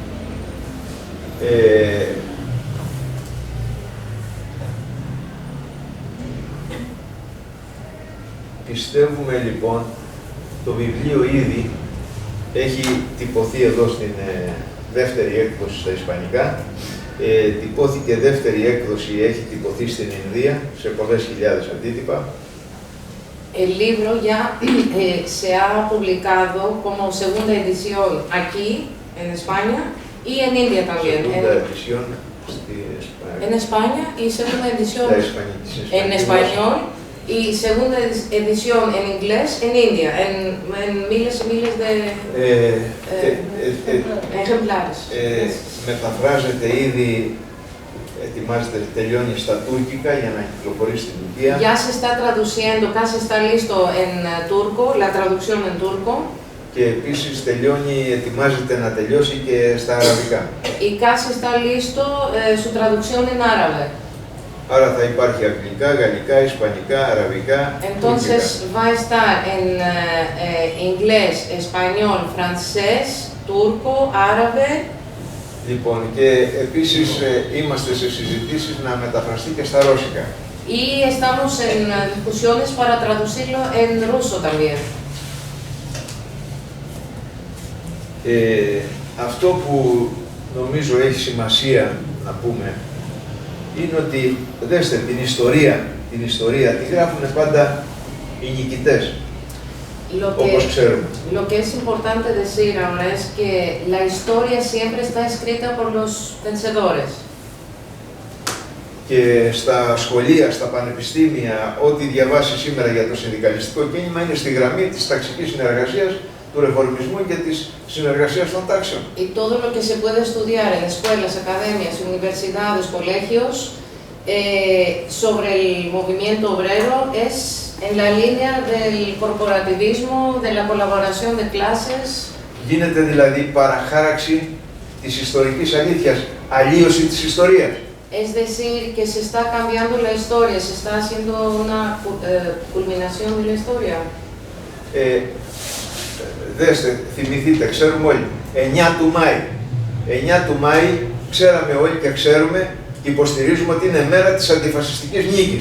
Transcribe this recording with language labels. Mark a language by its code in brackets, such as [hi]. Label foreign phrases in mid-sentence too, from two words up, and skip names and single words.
[el] Πιστεύουμε λοιπόν, το βιβλίο ήδη έχει τυπωθεί εδώ στην δεύτερη έκδοση στα ισπανικά. Τυπώθηκε δεύτερη έκδοση, έχει τυπωθεί στην Ινδία σε πολλές χιλιάδες αντίτυπα. [es] El libro ya se ha publicado como segunda edición aquí en España y en India también. Segunda edición en España y segunda edición en español y segunda edición en inglés en India, en miles y miles de ejemplares. [el] Μεταφράζεται ήδη, ετοιμάζεται, τελειώνει στα τουρκικά για να κυκλοφορήσει στην Τουρκία. [es] Ya se está traduciendo, casi está listo en turco, la traducción en turco. [el] Και επίσης ετοιμάζεται να τελειώσει και στα αραβικά. [es] Y casi está listo su traducción en árabe. [el] Άρα θα υπάρχει αγγλικά, γαλλικά, ισπανικά, αραβικά, [es] Entonces va a estar en inglés, español, francés, turco, árabe. [el] Λοιπόν, και επίσης είμαστε σε συζητήσεις να μεταφραστεί και στα ρώσικα. [es] Y estamos en discusiones para traducirlo en ruso también. [el] Αυτό που νομίζω έχει σημασία να πούμε είναι ότι, δέστε, την ιστορία τη γράφουν πάντα οι νικητές, όπως ξέρουμε. [es] Lo que es importante decir ahora es que la historia siempre está escrita por los vencedores. [el] Και στα σχολεία, στα πανεπιστήμια, ό,τι διαβάσει σήμερα για το συνδικαλιστικό κίνημα είναι στη γραμμή της ταξικής συνεργασίας του ρεφορμισμού και της συνεργασίας των τάξεων. [es] Y todo lo que se puede estudiar en escuelas, academias, universidades, colegios sobre el movimiento obrero es en la línea del corporativismo, de la colaboración de clases. [el] Γίνεται δηλαδή παραχάραξη της ιστορικής αλήθειας, αλλίωση της ιστορίας. [es] Es decir, que se está cambiando la historia, se está haciendo una culminación de la historia. [el] Δέστε, θυμηθείτε, ξέρουμε όλοι, 9 του Μάη. 9 του Μάη ξέραμε όλοι και ξέρουμε και υποστηρίζουμε ότι είναι μέρα της αντιφασιστικής νίκης.